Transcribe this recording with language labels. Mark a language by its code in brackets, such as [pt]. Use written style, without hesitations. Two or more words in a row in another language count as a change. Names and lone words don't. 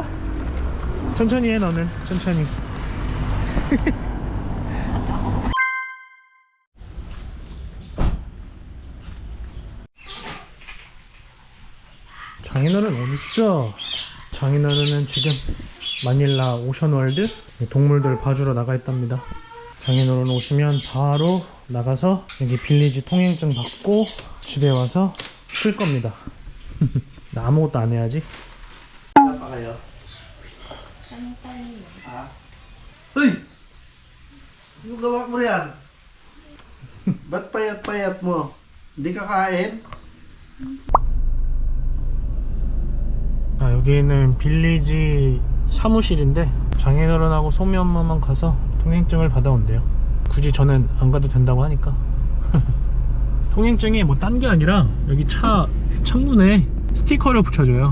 [ko] 천천히 해. 너는 천천히. 장인어른 어딨어? 장인어른은 지금 마닐라 오션월드 동물들 봐주러 나가 있답니다. 장인어른 오시면 바로 나가서 여기 빌리지 통행증 받고 집에 와서 쉴 겁니다. 나 아무것도 안 해야지. [tl] Apa kayo? Uy! Ano gawa mo yan? Ba't payat-payat mo? Hindi ka kain? [ko] 아, 여기는 빌리지 사무실인데 장인어른하고 소미 엄마만 가서 통행증을 받아온대요. 굳이 저는 안 가도 된다고 하니까. 통행증이 뭐 딴 게 아니라 여기 차 창문에 스티커를 붙여줘요.